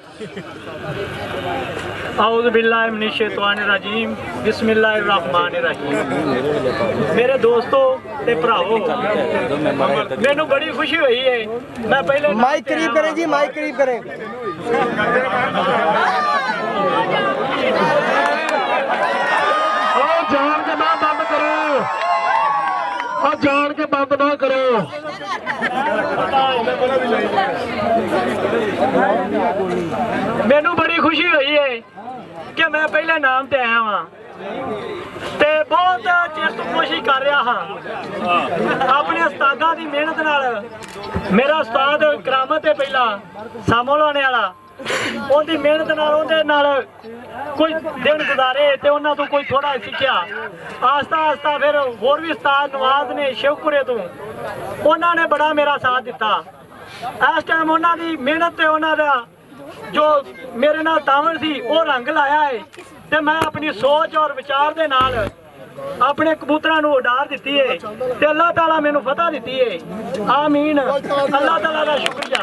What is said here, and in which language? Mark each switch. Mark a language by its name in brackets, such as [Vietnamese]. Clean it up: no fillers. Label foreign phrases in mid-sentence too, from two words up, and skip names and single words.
[Arabic] أعوذ بالله من الشيطان الرجيم بسم الله الرحمن الرحيم. [Punjabi] ਮੇਰੇ ਦੋਸਤੋ ਤੇ ਭਰਾਵੋ, ਮੈਨੂੰ ਬੜੀ ਖੁਸ਼ੀ ਹੋਈ ਹੈ। ਮੈਂ ਪਹਿਲੇ [Urdu] مائیک قریب کریں جی، مائیک قریب کریں. جان کے نہ بند کرو، جان کے بند نہ کرو. [Punjabi] ਮੈਨੂੰ ਬੜੀ ਖੁਸ਼ੀ ਹੋਈ ਹੈ ਕਿ ਮੈਂ ਪਹਿਲੇ ਨਾਮ ਤੇ ਆਇਆ ਵਹਾਂ ਤੇ ਬਹੁਤ ਚੇਰ ਤੋ ਕੋਸ਼ਿਸ਼ ਕਰ ਰਿਹਾ ਹਾਂ ਆਪਣੇ ਉਸਤਾਦਾਂ ਦੀ ਮਿਹਨਤ ਨਾਲ ਮੇਰਾ ਉਸਤਾਦ ਕਰਾਮਤ ਹੈ ਪਹਿਲਾਂ ਸਾਮੋ ਲਾਣੇ ਵਾਲਾ ਉਹਦੀ ਮਿਹਨਤ ਨਾਲ ਉਹਦੇ ਨਾਲ ਕੋਈ ਦਿਨ ਗੁਜ਼ਾਰੇ ਤੇ ਉਹਨਾਂ ਤੋਂ ਕੋਈ ਥੋੜਾ ਸਿੱਖਿਆ ਆਸਤਾ ਆਸਤਾ ਫਿਰ ਹੋਰ ਵੀ ਉਸਤਾਦ ਨਵਾਜ਼ ਨੇ ਸ਼ਿਵਪੁਰੇ ਤੋਂ ਉਹਨਾਂ ਨੇ ਬੜਾ ਮੇਰਾ ਸਾਥ ਦਿੱਤਾ ਇਸ ਟਾਈਮ ਉਹਨਾਂ ਦੀ ਮਿਹਨਤ ਤੇ ਉਹਨਾਂ ਦਾ ਜੋ ਮੇਰੇ ਨਾਲ ਤਾਵਰ ਸੀ ਉਹ ਰੰਗ ਲਾਇਆ ਹੈ ਤੇ ਮੈਂ ਆਪਣੀ ਸੋਚ ਔਰ ਵਿਚਾਰ ਦੇ ਨਾਲ ਆਪਣੇ ਕਬੂਤਰਾਂ ਨੂੰ ਉਡਾਰ ਦਿੱਤੀ ਹੈ ਤੇ ਅੱਲਾਹ ਤਾਲਾ ਮੈਨੂੰ ਫਤਹ ਦਿੱਤੀ ਹੈ ਆਮੀਨ ਅੱਲਾਹ ਤਾਲਾ ਦਾ ਸ਼ੁਕਰੀਆ